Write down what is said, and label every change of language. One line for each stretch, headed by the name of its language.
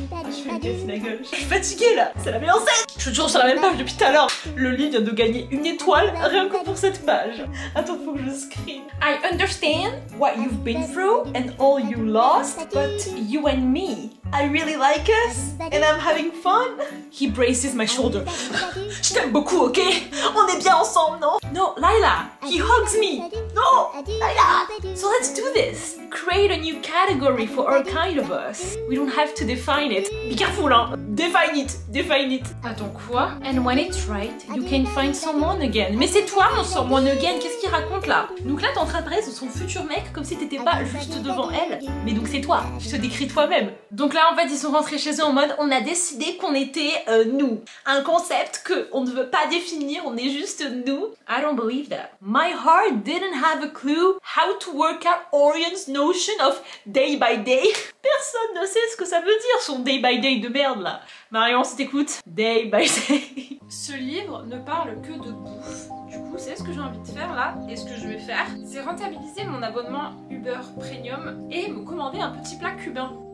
French: Je fais une casse la gueule. Je suis fatiguée là. C'est la meilleure scène. Je suis toujours sur la même page depuis tout à l'heure. Le livre vient de gagner une étoile rien que pour cette page. Attends, faut que je screen.
English: I understand what you've been through and all you lost, but you and me, I really like us and I'm having fun. He braces my shoulder.
French: Je t'aime beaucoup, ok? On est bien ensemble, non?
English: No, Lila, he hugs me. No, Lila. So let's do this. Create a new category for our kind of us. We don't have to define it. Be careful, hein? Define it, define it.
French: Attends, quoi?
English: And when it's right, you can find someone again.
French: Mais c'est toi, mon
English: someone again.
French: Qu'est-ce qu'il raconte là? Donc là, t'es en train de parler de son futur mec comme si t'étais pas juste devant elle. Mais donc c'est toi. Je te décris toi-même. Donc là, en fait, ils sont rentrés chez eux en mode on a décidé qu'on était nous. Un concept que on ne veut pas définir, on est juste nous.
English: I don't believe that. My heart didn't have a clue how to work out Orion's notion of day by day.
French: Personne ne sait ce que ça veut dire son
English: day by day
French: de merde là. Marion, si t'écoutes,
English: day by day.
French: Ce livre ne parle que de bouffe. Du coup, c'est ce que j'ai envie de faire là, et ce que je vais faire, c'est rentabiliser mon abonnement Uber Premium et me commander un petit plat cubain.